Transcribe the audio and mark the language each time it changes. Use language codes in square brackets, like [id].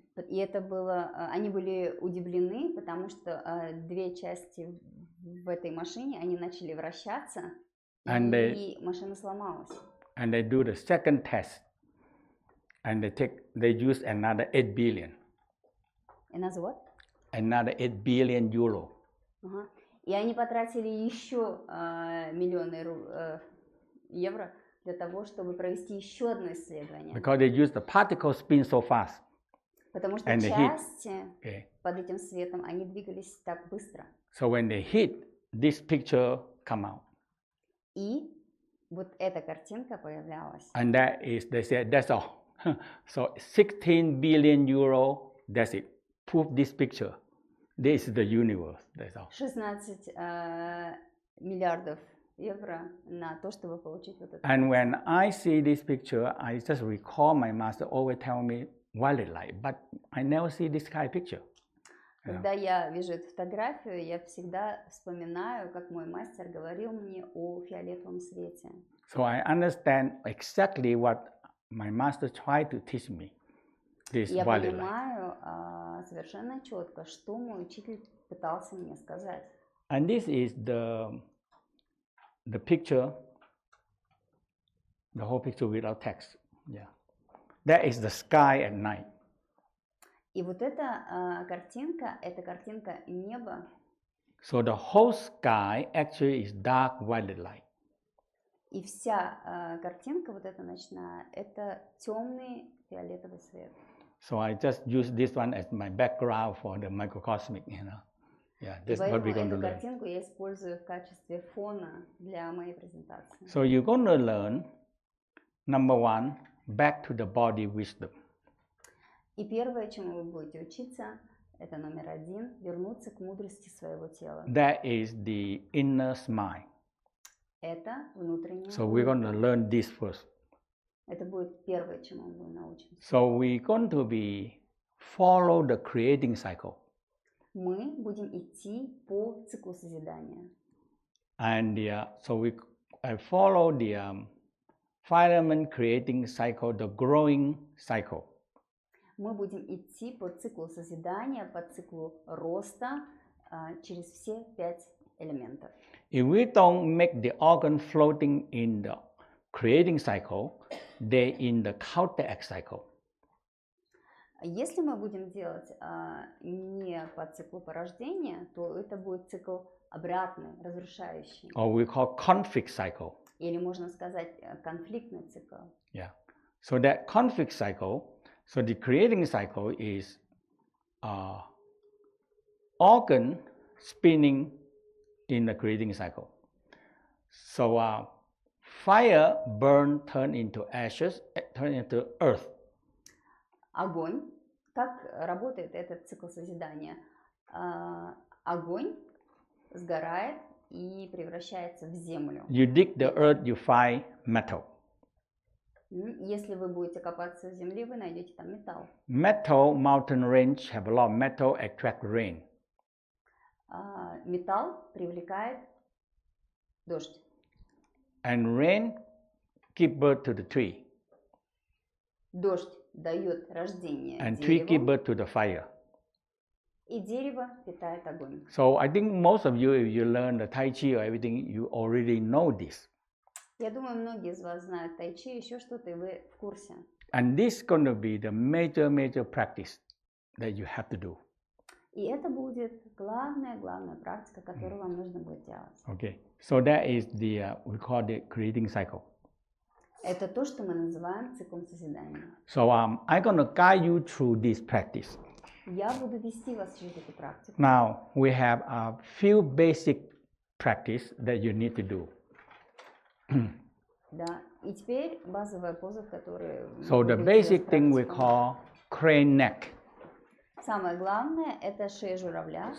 [ru] И это было, они были удивлены, потому что две части в этой машине, они начали вращаться, [en] And [ru] и машина сломалась. [en] And they do the second test, and they use another 8 billion. And as what? Another 8 billion euro. [ru] Ага. И они потратили еще миллионы евро для того, чтобы провести еще одно исследование. [en] Because they use the particle spin so fast. [ru] Потому что [en] And they hit. [ru] части под этим светом, они двигались так быстро. [en] So when they hit, this picture come out. [ru] И вот эта картинка появлялась. [en] And that is, they said, that's all. So 16 billion euro, that's it. Prove this picture. This is the universe, that's all. [ru] 16 миллиардов евро на то, чтобы получить вот это. [en] And when I see this picture, I just recall my master always tell me violet light, but I never see this kind of picture. [ru] Когда я вижу эту фотографию, я всегда вспоминаю, как мой мастер говорил мне о фиолетовом свете. [en] So I understand exactly what my master tried to teach me. This [ru] Я [en] violet light. [ru] понимаю совершенно четко, что мой учитель пытался мне сказать. [en] And this is the picture, the whole picture without text. Yeah, that is the sky at night. [ru] И вот эта картинка, это картинка неба. [en] So the whole sky actually is dark violet light. [ru] И вся картинка, вот эта ночная, это темный фиолетовый свет. [en] So I just use this one as my background for the microcosmic, you know. Yeah, that's what we're going to learn. [ru] картинку я использую в качестве фона для моей презентации. [en] So you're going to learn, number one, back to the body wisdom. [ru] И первое, чему вы будете учиться, это номер один, вернуться к мудрости своего тела. [en] That is the inner smile. [ru] Это внутренняя [en] So we're going to learn this first. [ru] Это будет первое, чему мы научимся. [en] So we're going to follow the creating cycle. [ru] Мы будем идти по циклу созидания. [en] And so I follow the filament creating cycle, the growing cycle. [ru] Мы будем идти по циклу созидания, по циклу роста через все 5 элементов. [en] If we don't make the organ floating in the creating cycle, they're in the counteract cycle. [ru] Если мы будем делать не по циклу порождения, то это будет цикл обратный, разрушающий. [en] Or we call conflict cycle. [ru] Или можно сказать конфликтный цикл. [en] Yeah. So that conflict cycle, so the creating cycle is organ spinning in the creating cycle. So fire burn, turn into ashes, turn into earth. [ru] Огонь. Как работает этот цикл созидания? Огонь сгорает и превращается в землю. [en] You dig the earth, you find metal. [ru] Если вы будете копаться в земле, вы найдете там металл. [en] Metal mountain range have a lot of metal attract rain. [ru] Металл привлекает дождь. [en] And rain give birth to the tree. [ru] Дождь дает рождение [en] And tree give [ru] дереву, [en] birth to the fire. [ru] и дерево питает огонь. [en] So I think most of you, if you learn the Tai Chi or everything, you already know this. [ru] Я думаю, многие из вас знают тайчи, еще что-то, и вы в курсе. [en] And this is going to be the major practice that you have to do. [ru] И это будет главная практика, которую вам нужно будет делать. [en] Okay, so that is the we call it creating cycle. [ru] Это то, что мы называем циклом созидания. [en] So I'm going to guide you through this practice. [ru] Я буду вести вас через эту практику. [en] Now we have a few basic practice that you need to do. [ru] Да. И теперь базовая поза, которую [en] So the basic thing we call crane neck. [ru] Самое главное – это шея журавля.